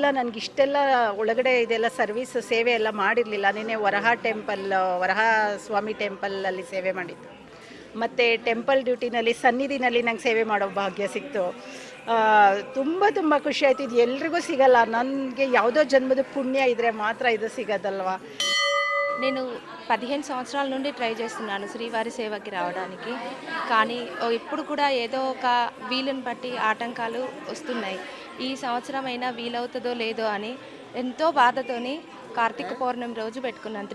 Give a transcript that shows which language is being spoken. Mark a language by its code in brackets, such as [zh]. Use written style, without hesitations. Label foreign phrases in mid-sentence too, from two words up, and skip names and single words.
[kn] ನನಗೆ ಇಷ್ಟೆಲ್ಲ ಒಳಗಡೆ ಇದೆಲ್ಲ ಸರ್ವಿಸ್ ಸೇವೆ ಎಲ್ಲ ಮಾಡಿರಲಿಲ್ಲ. ನಿನ್ನೆ ವರಹ ಸ್ವಾಮಿ ಟೆಂಪಲಲ್ಲಿ ಸೇವೆ ಮಾಡಿದ್ದು, ಮತ್ತು ಟೆಂಪಲ್ ಡ್ಯೂಟಿನಲ್ಲಿ ಸನ್ನಿಧಿನಲ್ಲಿ ನಂಗೆ ಸೇವೆ ಮಾಡೋ ಭಾಗ್ಯ ಸಿಕ್ತು. ತುಂಬ ಖುಷಿ ಆಯಿತು. ಇದು ಎಲ್ರಿಗೂ ಸಿಗಲ್ಲ, ನನಗೆ ಯಾವುದೋ ಜನ್ಮದ ಪುಣ್ಯ ಇದ್ದರೆ ಮಾತ್ರ ಇದು ಸಿಗೋದಲ್ವ. [te] నేను 15 సంవత్సరాల నుండి ట్రై చేస్తున్నాను శ్రీవారి సేవకి రావడానికి. కానీ ఇప్పుడు కూడా ఏదో ఒక వీలుని బట్టి ఆటంకాలు వస్తున్నాయి. ఈ సంవత్సరం అయినా వీలవుతుందో లేదో అని ఎంతో బాధతోని కార్తీక పౌర్ణమి రోజు పెట్టుకున్నాను.